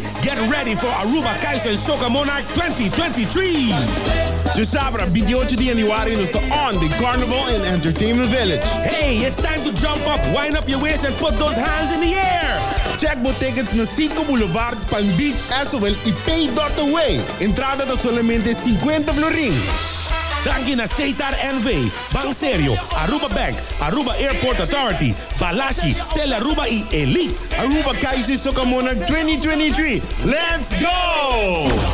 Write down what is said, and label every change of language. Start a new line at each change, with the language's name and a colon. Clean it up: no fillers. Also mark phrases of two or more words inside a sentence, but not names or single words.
English: Get ready for Aruba Kaiser Soca Monarch 2023.
Dutch: De zaterdag 28 januari is de On the Carnival in Entertainment Village.
English: Hey, it's time to jump up, wind up your waist and put those hands in the air. Check tickets
Papiamento: na Cinco Boulevard, Palm Beach, SOL y Pay.away.
Spanish: Entrada de solamente 50 florín.
Papiamento: Danke na Seitar NV, Bank Serio, Aruba Bank, Aruba Airport Authority, Balashi, Telaruba y Elite.
English: Aruba Kaiser Soca Monarch 2023. Let's go!